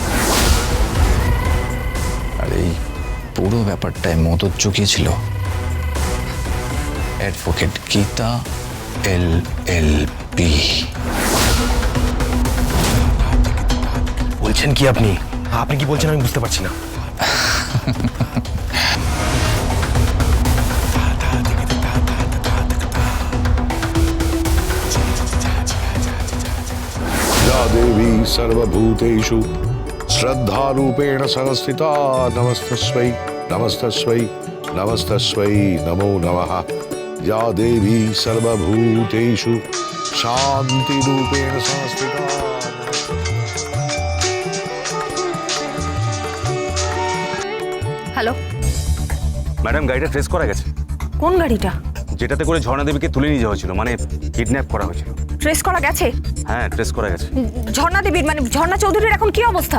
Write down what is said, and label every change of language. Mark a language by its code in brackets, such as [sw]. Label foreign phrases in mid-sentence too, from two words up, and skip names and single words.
[bn] আর এই পুরো ব্যাপারটায় মদত জুগিয়েছিল অ্যাডভোকেট গীতা LLB। বলছেন কি আপনি? আপনি কি বলছেন আমি বুঝতে পারছি না। [sa] या देवी सर्वभूतेषु श्रद्धारूपेण संस्थिता नमस्तस्मै नमस्तस्मै नमस्तस्मै नमो नमः। या देवी सर्वभूतेषु शान्तिरूपेण संस्थिता। [bn] হ্যালো ম্যাডাম, গাড়িটা ট্রেস করা গেছে। কোন গাড়িটা? যেটাতে করে ঝর্ণা দেবীকে তুলে নিয়ে যাওয়া হয়েছিল, মানে কিডন্যাপ করা হয়েছিল। ট্রেস করা গেছে? হ্যাঁ, ট্রেস করা গেছে। ঝর্ণা দেবীর মানে ঝর্ণা চৌধুরীর এখন কি অবস্থা?